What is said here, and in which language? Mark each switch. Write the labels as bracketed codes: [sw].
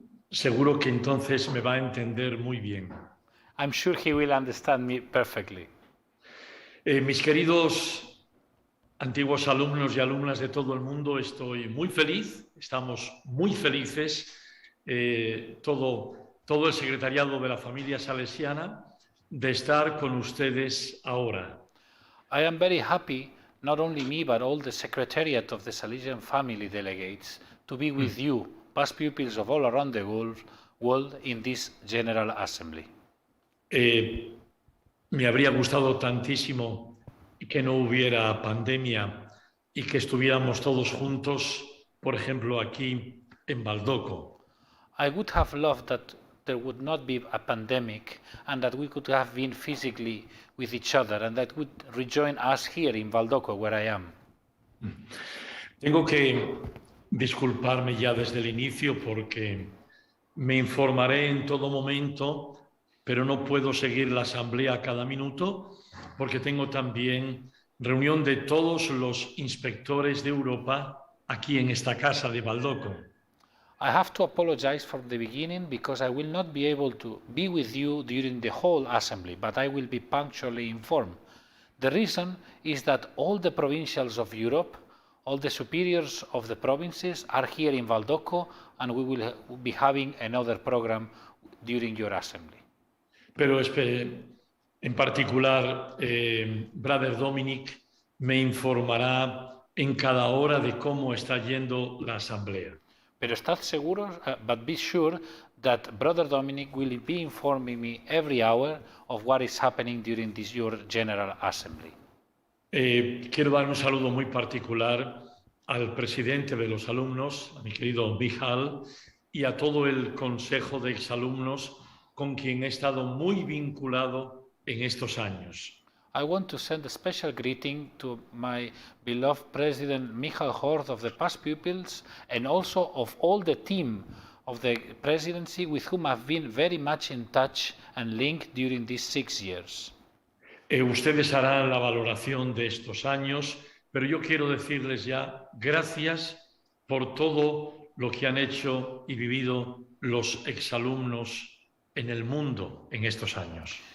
[es] Seguro que entonces me va a entender muy bien. [en] I'm sure he will understand me perfectly. [es] Mis queridos antiguos alumnos y alumnas de todo el mundo, estoy muy feliz, estamos muy felices, todo el secretariado de la familia salesiana, de estar con ustedes ahora. [en] I am very happy, not only me, but all the secretariat of the Salesian family delegates, to be with you, past pupils of all around the world in this General Assembly. [es] Me habría gustado tantísimo que no hubiera pandemia y que estuviéramos todos juntos, por ejemplo, aquí en Baldoco. [en] I would have loved that there would not be a pandemic and that we could have been physically with each other and that would rejoin us here in Baldoco, where I am. [es] Tengo que disculparme ya desde el inicio porque me informaré en todo momento, pero no puedo seguir la asamblea a cada minuto porque tengo también reunión de todos los inspectores de Europa aquí en esta casa de Baldoco. [en] I have to apologize from the beginning because I will not be able to be with you during the whole assembly, but I will be punctually informed. The reason is that all the provincials of Europe, all the superiors of the provinces are here in Baldoco, and we will be having another program during your assembly. [es] Pero en particular, Brother Dominic me informará en cada hora de cómo está yendo la asamblea. Pero estad seguros, [en] but be sure that Brother Dominic will be informing me every hour of what is happening during this your General Assembly. [es] Quiero dar un saludo muy particular al presidente de los alumnos, a mi querido Mijal, y a todo el consejo de exalumnos con quien he estado muy vinculado en estos años. [en] I want to send a special greeting to my beloved President Michal Hort of the past pupils and also of all the team of the presidency with whom I've been very much in touch and linked during these 6 years. [es] Ustedes harán la valoración de estos años, pero yo quiero decirles ya gracias por todo lo que han hecho y vivido los exalumnos en el mundo en estos años.